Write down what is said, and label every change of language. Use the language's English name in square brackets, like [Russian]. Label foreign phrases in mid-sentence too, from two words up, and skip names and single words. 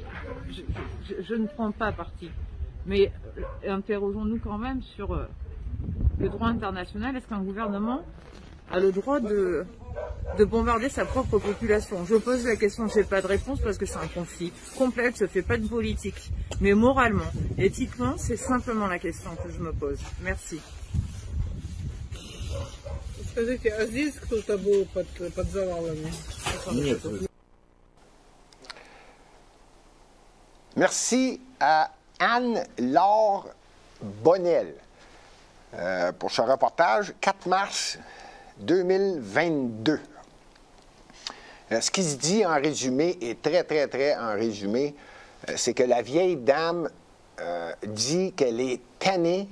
[French] Je ne prends pas parti, mais interrogeons-nous quand même sur le droit international. Est-ce qu'un gouvernement a le droit de bombarder sa propre population? Je pose la question, je n'ai pas de réponse parce que c'est un conflit complexe, je ne fais pas de politique. Mais moralement, éthiquement, c'est simplement la question que je me pose. Merci. [Russian] Скажите, а здесь кто-то был под завалами? Нет. [French] Merci à Anne-Laure Bonnel pour ce reportage, 4 mars 2022. Ce qui se dit en résumé, et très en résumé, c'est que la vieille dame dit qu'elle est tannée.